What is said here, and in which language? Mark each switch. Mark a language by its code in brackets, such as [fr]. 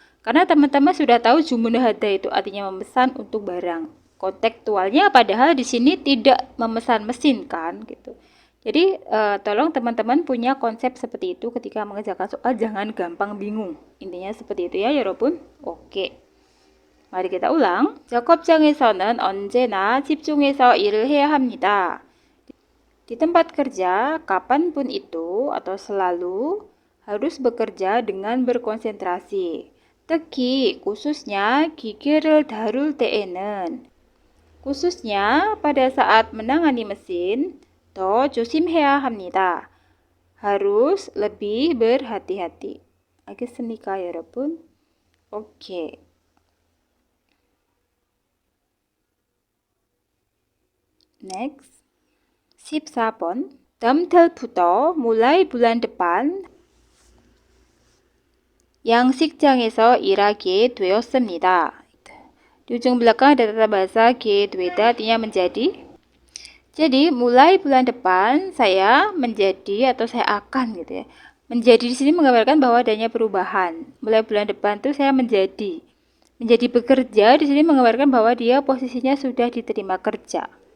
[id] Karena teman-teman sudah tahu [ko] jumunhada [id] itu artinya memesan untuk barang. Kontekstualnya padahal di sini tidak memesan mesin kan, gitu. Jadi tolong teman-teman punya konsep seperti itu ketika mengerjakan soal, jangan gampang bingung. Intinya seperti itu ya, [ko] 여러분. [id] Oke. Mari kita ulang. [ko] 작업장에서는 언제나 집중해서 일을 해야 합니다. [id] Di tempat kerja, kapanpun itu atau selalu harus bekerja dengan berkonsentrasi. [ko] 특히 [id] khususnya [ko] 기계를 다룰 때에는. [id] Khususnya pada saat menangani mesin, [ko] 더 조심해야 합니다. [id] Harus lebih berhati-hati. [ko] 알겠습니까, 여러분? 오케이. [en] Next. [ko] 14번. 다음 달부터 [id] mulai bulan depan [ko] 양식장에서 일하게 되었습니다. [id] Di ujung belakang ada tata bahasa [ko] gedweda [id] artinya menjadi. Jadi mulai bulan depan saya menjadi atau saya akan gitu ya. Menjadi di sini menggambarkan bahwa adanya perubahan. Mulai bulan depan itu saya menjadi. Menjadi bekerja di sini menggambarkan bahwa dia posisinya sudah diterima kerja.